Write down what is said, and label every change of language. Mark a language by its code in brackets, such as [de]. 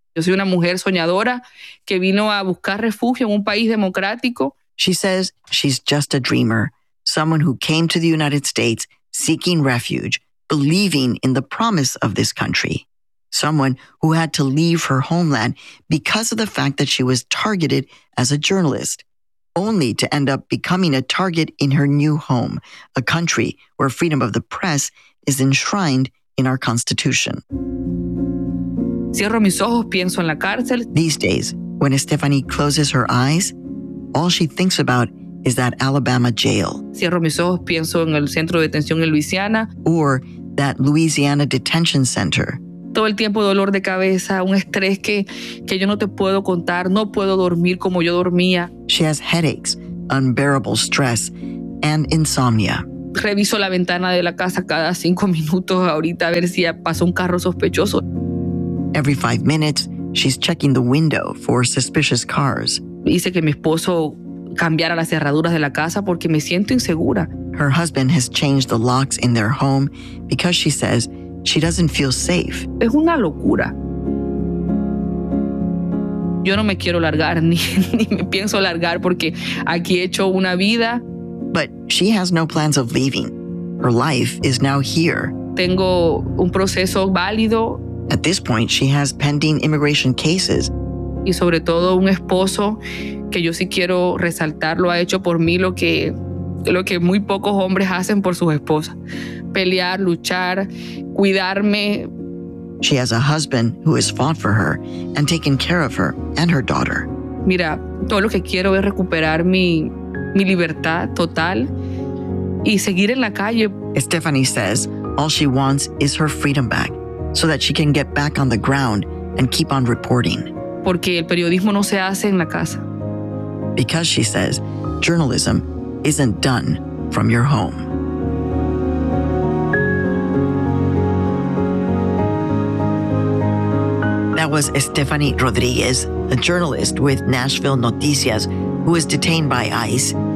[es] Yo soy una mujer soñadora que vino a buscar refugio en un país democrático. [en] She says she's just a dreamer, someone who came to the United States seeking refuge, believing in the promise of this country. someone who had to leave her homeland because of the fact that she was targeted as a journalist, only to end up becoming a target in her new home, a country where freedom of the press is enshrined in our constitution. [es] Cierro mis ojos, pienso en la cárcel. [en] These days, when Stephanie closes her eyes, all she thinks about is that Alabama jail. [es] Cierro mis ojos, pienso en el centro de detención en Luisiana. [en] Or that Louisiana detention center. [es] Todo el tiempo dolor de cabeza, un estrés que yo no te puedo contar, no puedo dormir como yo dormía. [en] She has headaches, unbearable stress, and insomnia. [es] Reviso la ventana de la casa cada 5 minutos ahorita a ver si pasó un carro sospechoso. [en] Every 5 minutes, she's checking the window for suspicious cars. [es] Hice que mi esposo cambiara las cerraduras de la casa porque me siento insegura. [en] Her husband has changed the locks in their home because she says she doesn't feel safe. [es] Es una locura. Yo no me quiero largar ni me pienso largar porque aquí he hecho una vida. [en] But she has no plans of leaving. Her life is now here. [es] Tengo un proceso válido. [en] At this point, she has pending immigration cases. [es] Y sobre todo un esposo que yo sí quiero resaltar, lo ha hecho por mí lo que muy pocos hombres hacen por sus esposas. Pelear, luchar, cuidarme. [en] She has a husband who has fought for her and taken care of her and her daughter. [es] Mira, todo lo que quiero es recuperar mi libertad total y seguir en la calle. [en] Stephanie says all she wants is her freedom back so that she can get back on the ground and keep on reporting. [es] Porque el periodismo no se hace en la casa. [en] Because, she says, journalism isn't done from your home. That was Stephanie Rodriguez, a journalist with Nashville Noticias, who is detained by ICE.